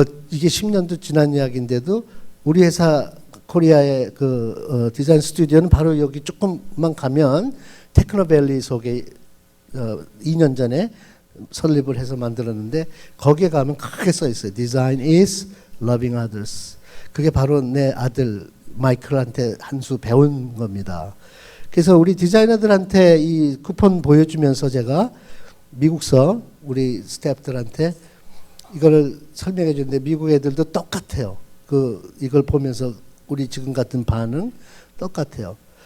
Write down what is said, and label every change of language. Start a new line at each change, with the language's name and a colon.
Korean: 이게 10년도 지난 이야기인데도 우리 회사 코리아의 디자인 스튜디오는 바로 여기 조금만 가면 테크노밸리 속에 2년 전에 설립을 해서 만들었는데, 거기에 가면 크게 써 있어요.
English: Design is loving others.
Korean: 그게 바로 내 아들 마이클한테 한 수 배운 겁니다. 그래서 우리 디자이너들한테 이 쿠폰 보여주면서 제가 미국서 우리 스태프들한테 이거를 설명해 주는데, 미국 애들도 똑같아요. 이걸 보면서 우리 지금 같은 반응 똑같아요.